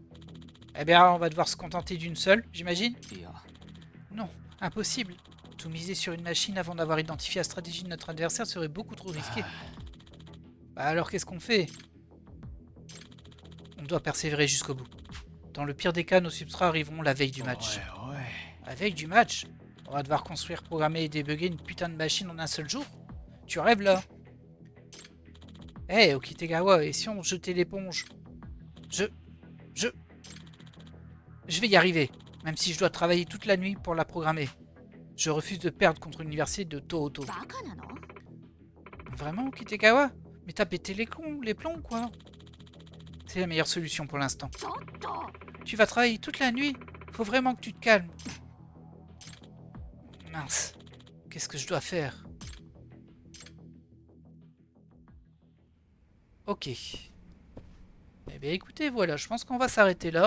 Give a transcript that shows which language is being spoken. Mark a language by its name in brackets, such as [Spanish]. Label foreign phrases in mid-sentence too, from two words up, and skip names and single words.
[French] Eh bien, on va devoir se contenter d'une seule, j'imagine? [Japanese] いや、 [French] Non, impossible. Tout miser sur une machine avant d'avoir identifié la stratégie de notre adversaire serait beaucoup trop risqué. Bah alors qu'est-ce qu'on fait? On doit persévérer jusqu'au bout. Dans le pire des cas, nos substrats arriveront la veille du match. [Japanese] おいおい [French] La veille du match? On va devoir construire, programmer et débugger une putain de machine en un seul jour? Tu rêves là? Hé, Okitegawa, et si on jetait l'éponge? Je vais y arriver, même si je dois travailler toute la nuit pour la programmer. Je refuse de perdre contre l'université de Tohoto. [Japanese] バカなの？ [French] Vraiment, Okitegawa? Mais t'as pété les plombs, quoi? C'est la meilleure solution pour l'instant. [Japanese] ちょっと！ [French] Tu vas travailler toute la nuit? Faut vraiment que tu te calmes. Mince. Qu'est-ce que je dois faire? Ok. Eh bien écoutez, voilà, je pense qu'on va s'arrêter là.